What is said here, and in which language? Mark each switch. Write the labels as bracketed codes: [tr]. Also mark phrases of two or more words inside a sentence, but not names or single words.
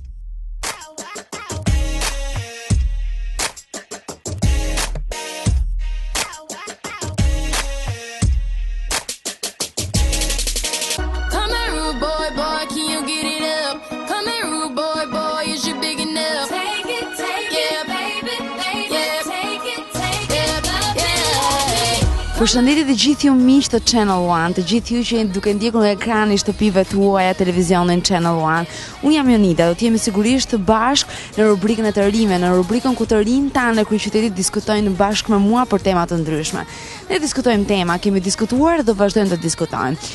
[en] Come here, rude boy, boy, can you get it up? Come here, rude boy, boy, is you big enough? Take it, yeah, baby, yeah, take it, yeah. [sq] Përshëndetje të gjithë ju miq të Channel One, të gjithë ju që jeni duke ndjekur në ekranin e shtëpive tuaja televizionin Channel One. Unë jam Jonida, do të jemi sigurisht të bashkë në rubrikën e të rinjve, në rubrikën ku të rinjt tanë në kryeqytetit diskutojnë bashkë me mua për tema të ndryshme. Ne diskutojmë tema, kemi diskutuar dhe do vazhdojmë të diskutojmë.